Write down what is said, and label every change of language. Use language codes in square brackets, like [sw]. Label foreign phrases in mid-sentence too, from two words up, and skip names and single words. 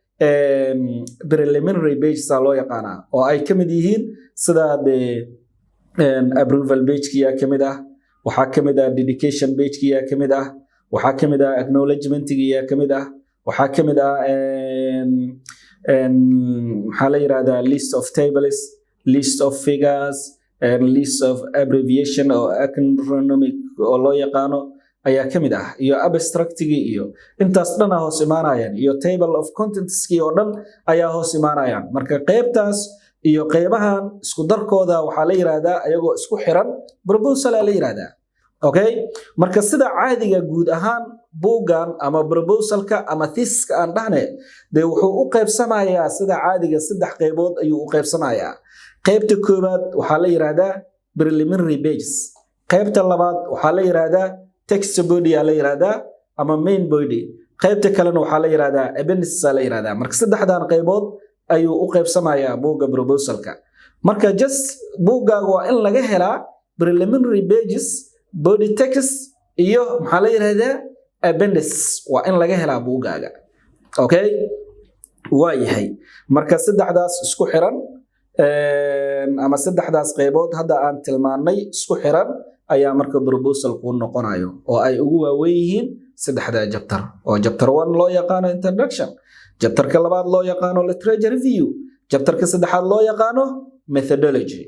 [en] preliminary pages [so] loo yaqaanaa, oo ay ka mid yihiin sida [en] approval page-kiya [so] ka mid ah, waxaa ka mid ah [en] dedication page-kiya [so] ka mid ah, waxaa ka mid ah acknowledgement-kiya ka mid ah, waxaa ka mid ah maxaa la yiraahdaa [en] list of tables, list of figures, and list of abbreviation or acronymic [so] oo loo yaqaano ayaa ka mid ah, iyo abstractigi iyo intaas dhan hoos imaanayaan, iyo [en] table of contentski [so] oo dhan ayaa hoos imaanayaan. marka qaybtaas iyo qaybahan isku darkooda waxaa la yiraahdaa ayagoo isku xiran proposal la yiraahdaa. okay, marka sida caadiga guud ahaan buugan ama proposalka ama thesis-ka aan dhahne dee wuxuu u qaybsamayaa sida caadiga 3 qaybood ayuu u qaybsamayaa. qaybta koowaad waxaa la yiraahdaa [en] preliminary pages, [so] qaybta labaad waxaa la yiraahdaa [en] text body [so] la yiraahdaa ama [en] main body, [so] qaybta kalena waxaa la yiraahdaa appendix la yiraahdaa. marka saddexdan qaybood ayuu u qaybsamayaa buuga proposalka. marka just buugaaga waa in laga helaa [en] preliminary pages, body text [so] iyo maxaa la yiraahdaa appendix, waa in laga helaa buugaaga. okay, waayahay marka saddexdaas isku xiran ama saddexdaas qaybood hadda aan tilmaanay isku xiran ayaa marka proposal ku noqonayo oo ay ugu waaweyn yihiin saddexda chapter oo chapter 1 loo yaqaano introduction, chapterka labaad loo yaqaano [en] literature review, [so] chapterka saddexaad loo yaqaano methodology.